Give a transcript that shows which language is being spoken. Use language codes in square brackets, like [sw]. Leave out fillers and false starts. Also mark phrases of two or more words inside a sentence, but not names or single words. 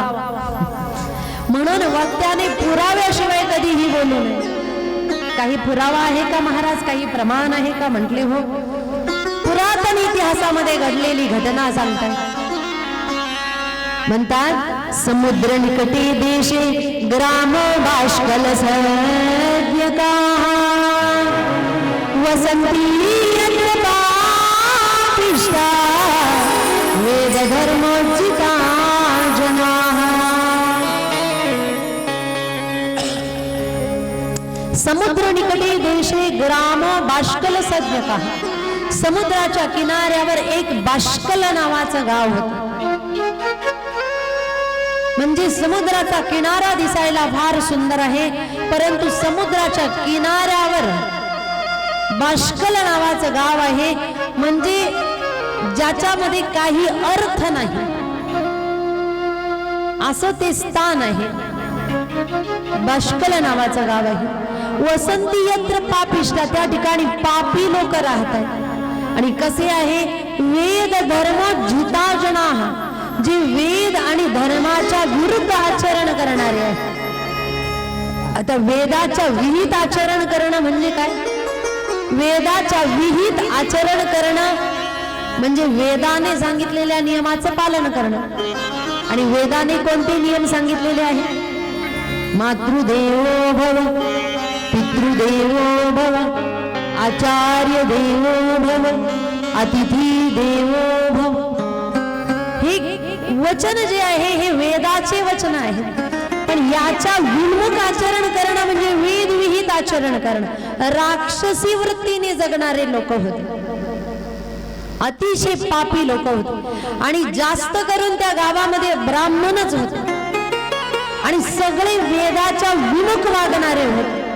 [mr] म्हणून वक्त्याने पुराव्याशिवाय कधीही बोलू नये. काही पुरावा आहे का महाराज, काही प्रमाण आहे का? म्हटले हो, पुरातन इतिहासामध्ये घडलेली घटना सांगतात. [sa] म्हणतात समुद्र निकटे देशे ग्राम बाष्कल सज्ञका वसंती वेद धर्मोचिता जनाः. समुद्र निकटे देशे ग्राम बाष्कल सज्ञका. [mr] समुद्राच्या किनाऱ्यावर एक बाष्कल नावाचं गाव होतं. म्हणजे समुद्राचा किनारा दिसायला फार सुंदर आहे परंतु समुद्राच्या किनाऱ्यावर बाष्कल नावाचं गाव आहे म्हणजे ज्याच्यामध्ये काही अर्थ नाही असं ते स्थान आहे. बाष्कल नावाचं गाव आहे. [sa] वसंती यत्र पापिष्टा, [mr] त्या ठिकाणी पापी लोक राहतात. आणि कसे आहे, [sa] वेद धर्म जिता जनाः, [mr] जे वेद आणि धर्माच्या विरुद्ध आचरण करणारे आहेत. आता वेदाच्या विहित आचरण करणं म्हणजे काय? वेदाच्या विहित आचरण करणं म्हणजे वेदाने सांगितलेल्या नियमाचं पालन करणं. आणि वेदाने कोणते नियम सांगितलेले आहेत? [sa] मातृदेवो भव, पितृदेवो भव, आचार्य देवो भव, अतिथी देवो भव. [mr] हे वचन जे आहे हे वेदाचे वचन आहे. पण पण याच्या विमुख आचरण करणं म्हणजे वेद विहित आचरण करणं, राक्षसी वृत्तीने जगणारे लोक होते, अतिशय पापी लोक होते आणि जास्त करून त्या गावामध्ये ब्राह्मणच होते आणि सगळे वेदाच्या विमुख वागणारे होते.